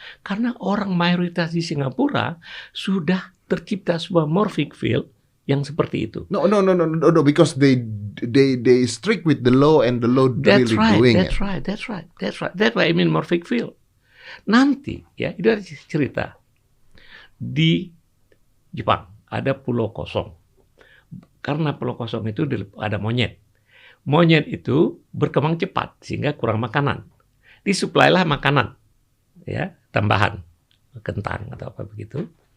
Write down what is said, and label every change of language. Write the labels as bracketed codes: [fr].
[id] Karena orang mayoritas di Singapura sudah tercipta sebuah morphic field yang seperti itu. [en] No, because they strict with the law and the law really doing it. That's right. That's why I mean morphic field. [id] Nanti ya, itu ada cerita di Jepang ada pulau kosong. Karena pulau kosong itu ada monyet. Monyet itu berkembang cepat sehingga kurang makanan. Disuplailah makanan, ya, tambahan kentang atau apa begitu.